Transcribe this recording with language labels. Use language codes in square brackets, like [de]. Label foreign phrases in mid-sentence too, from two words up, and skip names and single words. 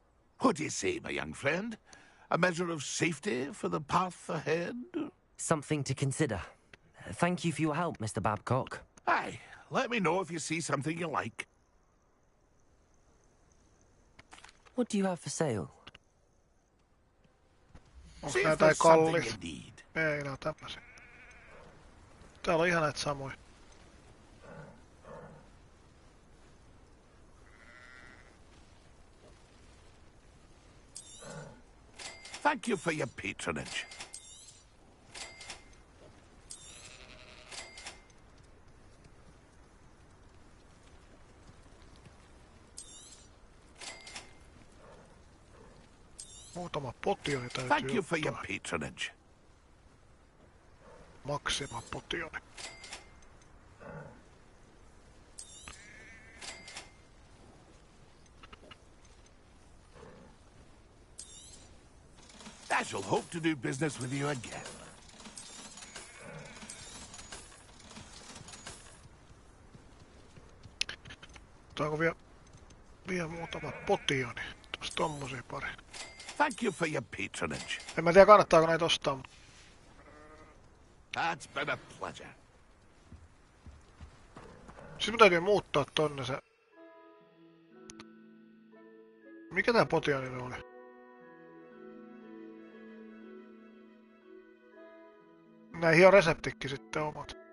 [en] What do you say, my young friend? A measure of safety for the path ahead? Something to consider. Thank you for your help, Mr. Babcock. Aye, let me know if you see something you like. What do you have for sale? [fi] Onko nää jotain kallis? Ei, nää on tämmösiä. Täällä on ihan näitä samoja. [en] Thank you for your patronage. [fi] Muutama potioni täytyy [en] Thank you for [fi] ottaa. [en] your patronage. [fi] Maksima potioni. [en] I shall hope to do business with you again. [fi] Otaanko vielä muutama potioni? Tuossa tommosia pari. [en] Thank you for your patronage. [fi] En mä tiedä kannattaako näitä ostaa, mutta... [en] That's been a pleasure. [fi] Siis mun täytyy muuttaa tonne se... Mikä tää potioni oli? Näihin on reseptikki sitten omat.